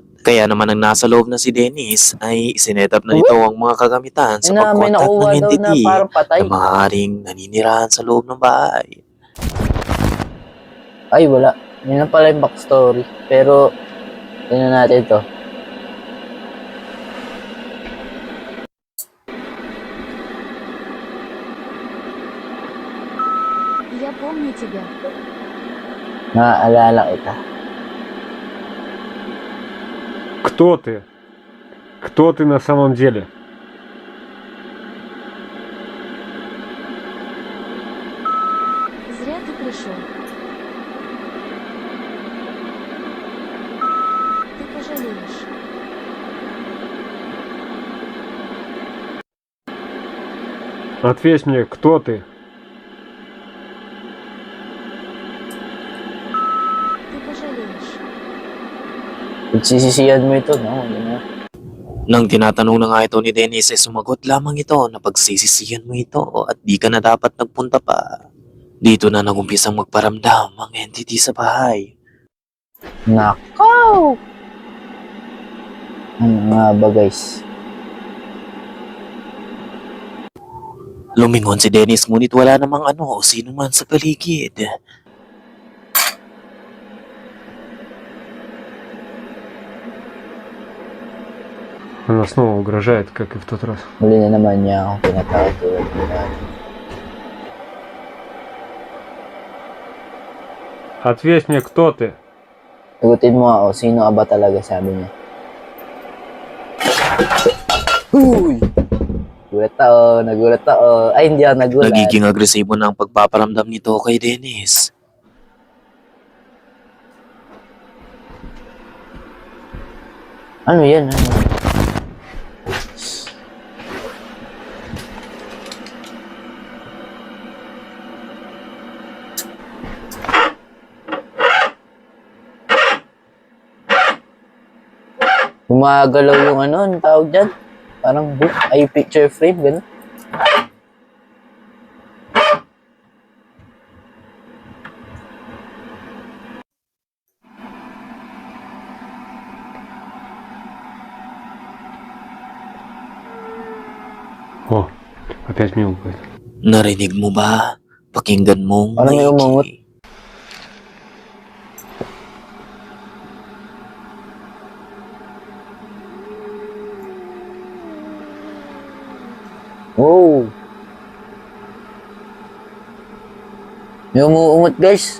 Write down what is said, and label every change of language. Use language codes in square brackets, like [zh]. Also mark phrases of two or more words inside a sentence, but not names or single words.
[tl] Kaya naman ang nasa loob na si Dennis ay isinetap na nito ang mga kagamitan sa May pagkontak nakuha ng daw na entity parang patay. na maaaring naninirahan sa loob ng bahay. Ay, wala. Yun na pala yung backstory. Pero, tingnan natin ito. [ru] Я помню тебя. [tl] Naaalala kita. [ru] Кто ты? Кто ты на самом деле? Зря ты пришел. Ты пожалеешь. Ответь мне, кто ты? Ты пожалеешь. [tl] Pagsisisihan mo ito, no? Yun na. Nang tinatanong na nga ito ni Dennis ay sumagot lamang ito na pagsisisihan mo ito at di ka na dapat nagpunta pa. Dito na nagumpisang magparamdam ang entity sa bahay. Nakaw! Ano nga ba guys? Lumingon si Dennis ngunit wala namang ano o sino man sa paligid. [ru] Она снова угрожает, как и в тот раз. [tl] Muli na naman niya akong tinatawag tulad ng dati. [ru] Ответь мне, кто ты? [tl] Sagutin mo ako, sino ka ba talaga, sabi niya. Uy! Nagulat ako. Ay, hindi ako nagulat. Nagiging agresibo na ang pagpaparamdam nito kay Dennis. Ano yan? Ano? Gumagalaw yung ano, ang tawag dyan? Parang book, ay [en] picture frame, [tl] gano'n. [ru] О, опять мяукает. [tl] Narinig mo ba? Pakinggan mong Parang may maigi. umangot. Oh! May umuumot guys.